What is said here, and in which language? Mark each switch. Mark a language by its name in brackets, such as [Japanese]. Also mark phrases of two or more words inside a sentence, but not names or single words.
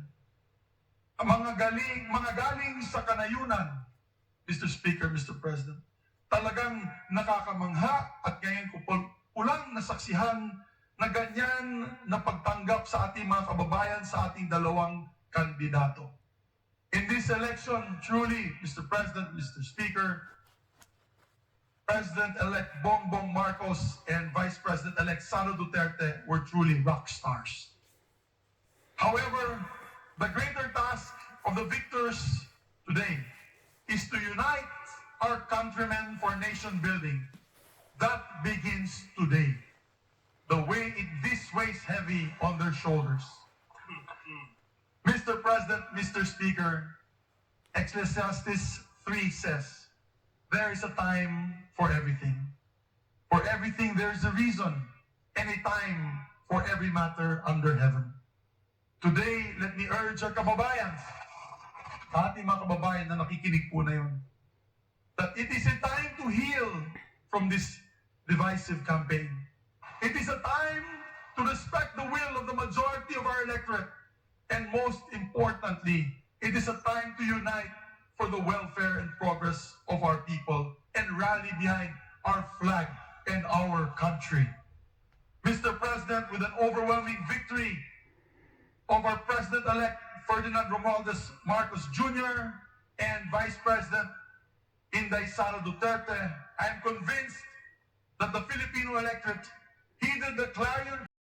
[Filipino] Ang mga galing sa kanayunan, Mr. Speaker, Mr. President, talagang nakakamangha at ngayon ko pulang nasaksihan na ganyan na pagtanggap sa ating mga kababayan sa ating dalawang kandidato. [English] In this election, truly, Mr. President, Mr. Speaker, President-elect Bongbong Marcos and Vice President-elect Sara Duterte were truly rock stars. However, the greater task of the victors today is to unite our countrymen for nation building. That begins today. The this weighs heavy on their shoulders. Mr. President, Mr. Speaker, Ecclesiastes 3 says, there is a time for everything. For everything there is a reason, and a time for every matter under heaven. Today, let me urge our [Filipino] kababayan, sa ating mga kababayan na nakikinig po na yun, [English] that it is a time to heal from this divisive campaign. It is a time to respect the will of the majority of our electorate. And most importantly, it is a time to unite for the welfare and progress of our people and rally behind our flag and our country. Mr. President, with an overwhelming victory of our President-elect Ferdinand Romualdez Marcos Jr. and Vice President Inday Sara Duterte, I am convinced that the Filipino electorate heeded the clarion